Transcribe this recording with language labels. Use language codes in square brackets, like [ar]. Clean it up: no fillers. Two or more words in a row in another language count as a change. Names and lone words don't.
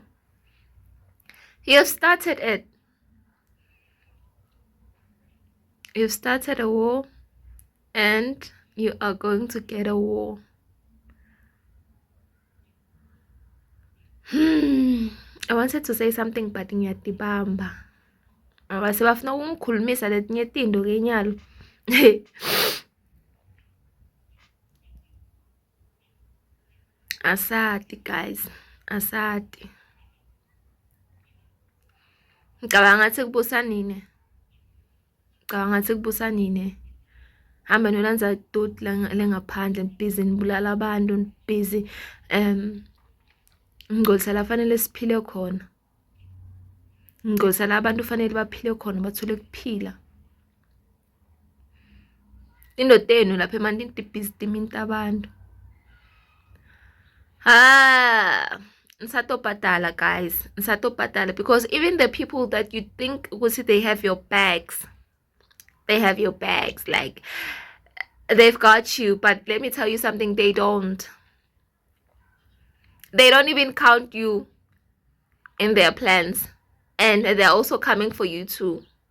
[en] You have started it. You've started a war and you are going to get a war. I wanted to say something but ngiyatibamba. [ss] Abase bafuna ukungikhulumisa letinye tinto ke nyalo. Asati guys, asati. Ngicabanga ngathi kubusa nini. Hamba nolanza dot lengaphandle, busy nibulala abantu, busy ngigcolisela fanele siphile khona. Ngigcolisela abantu fanele baphile khona bathole kuphila. Indoda yenu lapha emandini busy timinta abantu. Nsatobhadala guys, nsatobhadala, [en] because even the people that you think they have your bags, like they've got you, but let me tell you something, they don't even count you in their plans, and they're also coming for you too.